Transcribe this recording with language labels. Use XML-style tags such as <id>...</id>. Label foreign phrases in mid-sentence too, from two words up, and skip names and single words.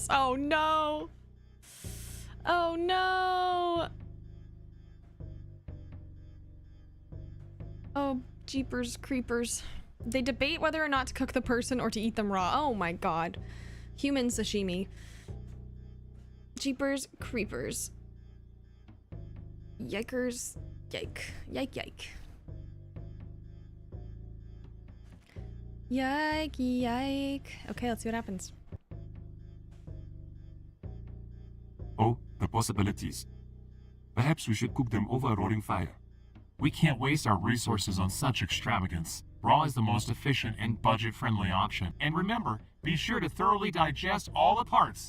<en>Oh no! Oh no! Oh, jeepers creepers. They debate whether or not to cook the person or to eat them raw. Oh my god. Human sashimi. Jeepers creepers. Yikers. Yike. Yike yike. Yike yike. Okay, let's see what happens. Oh, the possibilities. Perhaps we should cook them over a roaring fire. We can't waste our resources on such extravagance. Raw is the most efficient and budget-friendly option. And remember, be sure to thoroughly digest all the parts.</en>